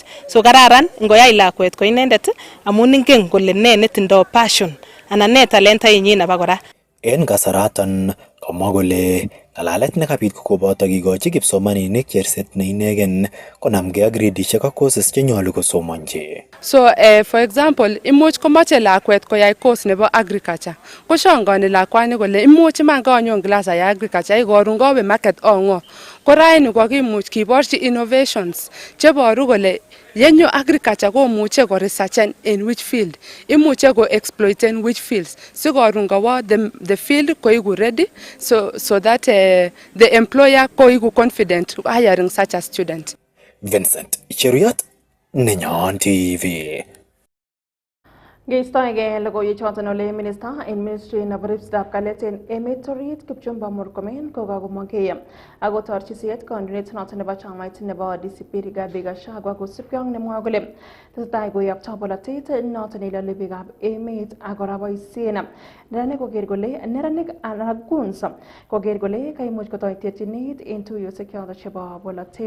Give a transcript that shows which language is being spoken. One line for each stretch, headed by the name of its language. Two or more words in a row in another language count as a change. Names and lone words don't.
Kalenjin: So kararan ngoyai lakwet ko inendet amun ingen kole ne netindoi passion anan ne talentainyin abakora. En kasaraton komwa kole ng'alalet nekabit kokoboto kikochi kipsomaninik cherset ne inegen konamgei ak gradishek ak courses chenyolu kosomonji.
English: So for example,
Kalenjin: imuch komoche lakwet koyai course nebo agriculture. Koshangani lakwani kole imuch iman kanyon class ayai agriculture ikorun kawe market ongo. Ko raini kokimuch kiborchi innovations cheboru kole yenyo agriculture komuche ko researchen
English: in which field,
Kalenjin: imuche ko exploiten
English: which fields.
Kalenjin: Sikorun kawo
English: the field koiku ready so that the employer koiku confident hiring such a student.
Kalenjin: Vincent Cheruyot, Nenyon TV. Geistoegei logoiwek choton ole minister en ministry nebo ripsetab kalyet en emet orit Kipchumba Murkomen kokakomongkei ako torchisiet kandoindet noton nebo chamait nebo DCP Rigathi Gachagua kosubkei ak nemwoe kole tesetai koyoptoi bolotet noton neilole biikab emet ak kora boisien neranik koker kole neranik anan goons koker kole kaimuch kotoi terchinet en tuiyosiek choton chebo bolotet.